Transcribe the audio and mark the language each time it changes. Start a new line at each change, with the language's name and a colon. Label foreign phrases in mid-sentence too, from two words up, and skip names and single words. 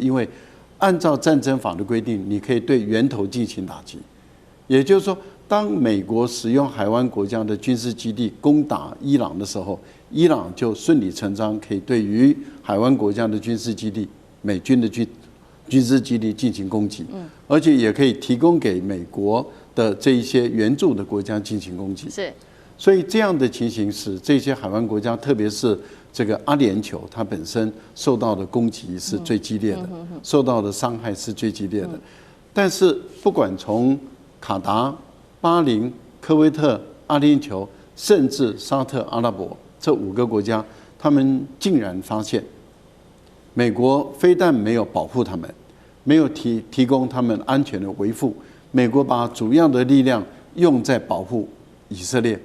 Chinese: 因為按照戰爭法的規定，你可以對源頭進行打擊。也就是說，當美國使用海灣國家的軍事基地攻打伊朗的時候，伊朗就順理成章可以對於海灣國家的軍事基地、美軍的軍事基地進行攻擊，而且也可以提供給美國的這一些援助的國家進行攻擊。是，所以這樣的情形使這些海灣國家，特別是這個阿联酋，它本身受到的攻擊是最激烈的，受到的傷害是最激烈的。但是不管從卡達、巴林、科威特、阿聯酋，甚至沙特阿拉伯這5個國家，他們竟然發現，美國非但沒有保護他們，沒有提供他們安全的維護，美國把主要的力量用在保護以色列。